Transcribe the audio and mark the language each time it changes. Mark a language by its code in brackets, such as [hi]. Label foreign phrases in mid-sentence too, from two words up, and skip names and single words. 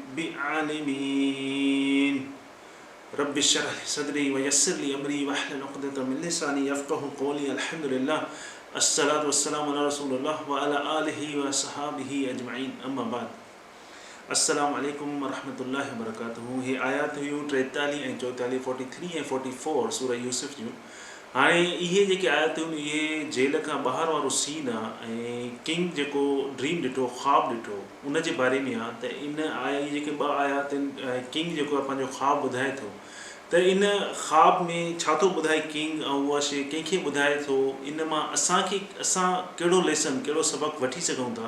[ar] بعالمين رب اشرح لي صدري ويسر لي أمري واحلل عقدة من لساني يفقهوا قولي الحمد لله الصلاة والسلام على رسول الله وعلى آله وصحابه أجمعين أما بعد السلام عليكم ورحمة الله وبركاته. [sd] हे आयात हुयूं 43 ऐं 44 43 ऐं 44 सूरह यूसुफ जूं। हाणे इहे जेके आयातूं इहे जेल खां ॿाहिरि वारो सीन आहे ऐं किंग जेको ड्रीम ॾिठो ख़्वाबु ॾिठो उन जे बारे में आहे। त इन इहे जेके ॿ आयात आहिनि किंग जेको आहे पंहिंजो ख़्वाबु ॿुधाए थो त इन ख़्वाब में छा थो ॿुधाए किंग ऐं उहा शइ कंहिंखे ॿुधाए थो, इन मां असां कहिड़ो लेसन कहिड़ो सबक़ु वठी सघूं था।